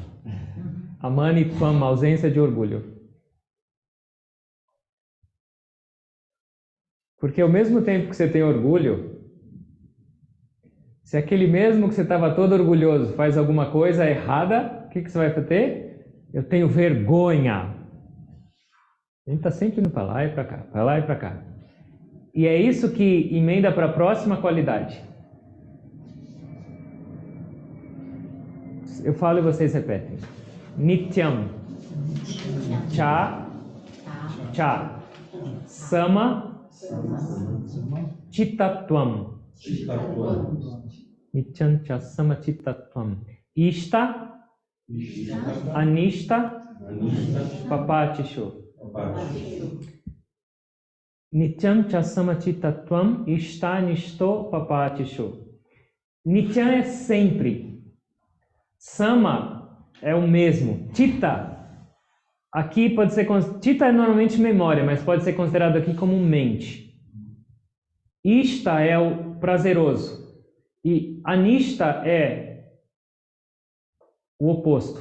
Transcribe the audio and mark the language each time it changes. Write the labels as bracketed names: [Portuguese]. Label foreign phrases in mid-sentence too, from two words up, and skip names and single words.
[Portuguese] A manitvam, a ausência de orgulho. Porque ao mesmo tempo que você tem orgulho, se aquele mesmo que você estava todo orgulhoso faz alguma coisa errada, o que você vai ter? Eu tenho vergonha. A gente está sempre indo para lá e para cá, para lá e para cá. E é isso que emenda para a próxima qualidade. Eu falo e vocês repetem. [Sanskrit] Nityam. Cha. Cha. Sama. Chittatvam. Nityam cha sama chittatvam. Ishta. Anishta. Papatishu. Nityam cha sama chittatvam. Ishta anishto papatishu. [Portuguese] Nityam é sempre. Sama é o mesmo. Chitta. Aqui pode ser... Chitta é normalmente memória, mas pode ser considerado aqui como mente. Ishta é o prazeroso. E anishta é o oposto.